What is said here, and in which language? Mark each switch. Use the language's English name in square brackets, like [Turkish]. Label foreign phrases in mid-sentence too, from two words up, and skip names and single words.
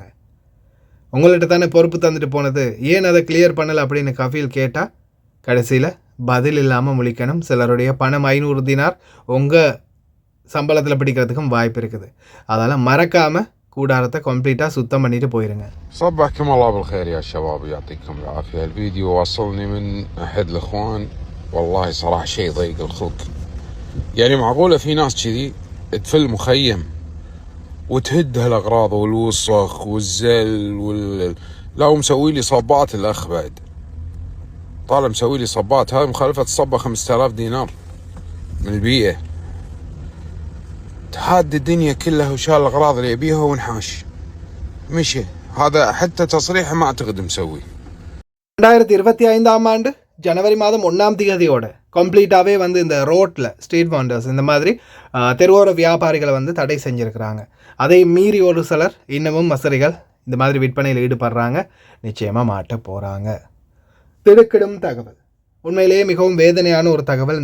[Tamil] உங்கள்கிட்ட தானே பொறுப்பு தந்துட்டு போனது, ஏன் அதை கிளியர் பண்ணலை அப்படின்னு கஃபீல் கேட்டால் கடைசியில் பதில் இல்லாமல் முழிக்கணும். சிலருடைய பணம் 500 தினார் உங்கள் சம்பளத்தில் பிடிக்கிறதுக்கும் வாய்ப்பு இருக்குது. அதனால் மறக்காமல் கூடாரத்தை கம்ப்ளீட்டாக சுத்தம் பண்ணிட்டு போயிருங்க. [Arabic] صبحكم الله بالخير يا شباب ويعطيكم العافية. الفيديو وصلني من أحد الإخوان، والله صراحة شيء ضيق الخلق. يعني معقولة في ناس كذي تفل مخيم وتهد هالأغراض والوسخ والزل لا، ومسوي لي صبات الأخ بعد. طالع مسوي لي صبات، هاي مخالفة الصبة 5000 دينار من البيئة. تهاد الدنيا كلها وشال الأغراض اللي يبيها ونحاش مشي. هذا حتى تصريح ما أعتقد مسوي. [Tamil] 2025 ஜனவரி 1 கம்ப்ளீட்டாகவே இந்த ரோட்டில் [English] street vendors [Tamil] இந்த மாதிரி தெருவோர வியாபாரிகளை தடை செஞ்சுருக்கிறாங்க. அதை மீறி ஒரு சிலர் இன்னமும் மசரிகள் இந்த மாதிரி விற்பனையில் ஈடுபடுறாங்க. நிச்சயமாக மாட்ட போகிறாங்க. திடுக்கிடும் தகவல், உண்மையிலேயே மிகவும் வேதனையான ஒரு தகவல்.